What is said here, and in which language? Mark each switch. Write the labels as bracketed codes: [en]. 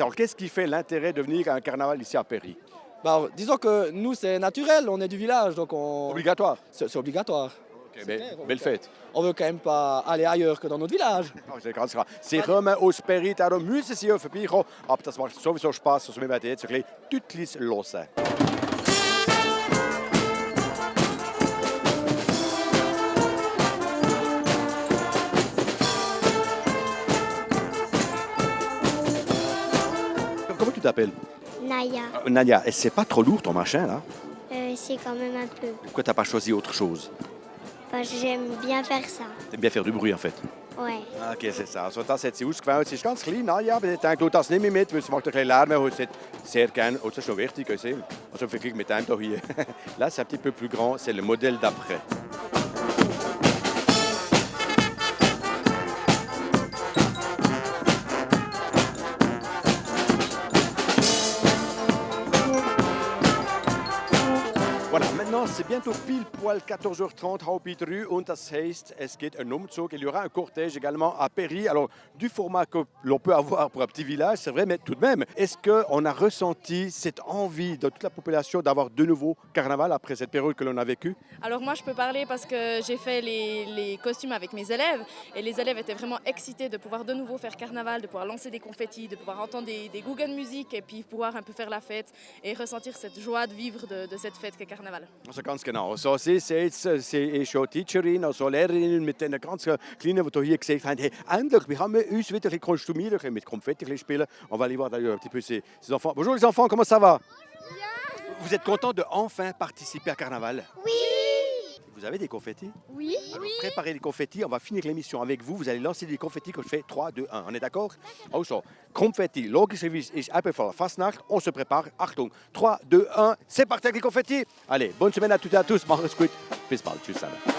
[fr] Alors, qu'est-ce qui fait l'intérêt de venir à un carnaval ici à Péry? Bah, disons que nous, c'est naturel, on est du village, donc Obligatoire. c'est obligatoire. Okay, clair, belle fête. On veut quand même pas aller ailleurs que dans notre village. Oh, c'est [de] ganz klar. Sie kommen aus Péry, darum müssen Sie hier vorbeikommen. Aber das macht sowieso Spaß. Also wir werden jetzt ein bisschen Tutlis hören. [fr] Comment tu t'appelles? Naya, Nadia, et c'est pas trop lourd ton machin là? c'est quand même un peu. Pourquoi t'as pas choisi autre chose? Parce que j'aime bien faire ça. T'aimes bien faire du bruit en fait. Ouais. Ah, okay, c'est ça. [de] Also das hat sie ausgewählt. Sie ist ganz klein, Naja, aber ich denke, das nehme ich mit, weil sie macht ein bisschen Lärm und sie hat sehr gerne, und das ist schon wichtig, also im Vergleich mit dem hier. [fr] Là, c'est un petit peu plus grand, c'est le modèle d'après. Voilà, maintenant c'est bientôt pile poil 14h30, [de] halb 3, und das heißt, es geht un Umzug. [fr] Il y aura un cortège également à Péry. Alors, du format que l'on peut avoir pour un petit village, c'est vrai, mais tout de même, est-ce qu'on a ressenti cette envie de toute la population d'avoir de nouveau carnaval après cette période que l'on a vécue? Alors moi je peux parler parce que j'ai fait les costumes avec mes élèves et les élèves étaient vraiment excités de pouvoir de nouveau faire carnaval, de pouvoir lancer des confettis, de pouvoir entendre des Guggenmusik et puis pouvoir un peu faire la fête et ressentir cette joie de vivre de cette fête qu'est carnaval. [de] Also ganz genau. So, Sie ist schon Teacherin, also Lehrerin mit den ganz Kleinen, die hier gesagt haben, hey, endlich, wir haben uns wieder ein bisschen kostümieren können, mit Konfetti ein bisschen spielen. [fr] On va aller voir d'ailleurs un petit peu ces enfants. Bonjour les enfants, comment ça va? Vous êtes contents de enfin participer à Carnaval? Oui. Vous avez des confettis? Oui. Alors, préparez les confettis, on va finir l'émission avec vous. Vous allez lancer des confettis quand je fais 3, 2, 1. On est d'accord? [de] Also, Konfetti, logischerweise ist ebenfalls Fastnacht. [fr] On se prépare. [de] Achtung, [fr] 3, 2, 1, c'est parti avec les confettis. Allez, bonne semaine à toutes et à tous. [de] Macht es gut. Bis bald. Tschüss zusammen.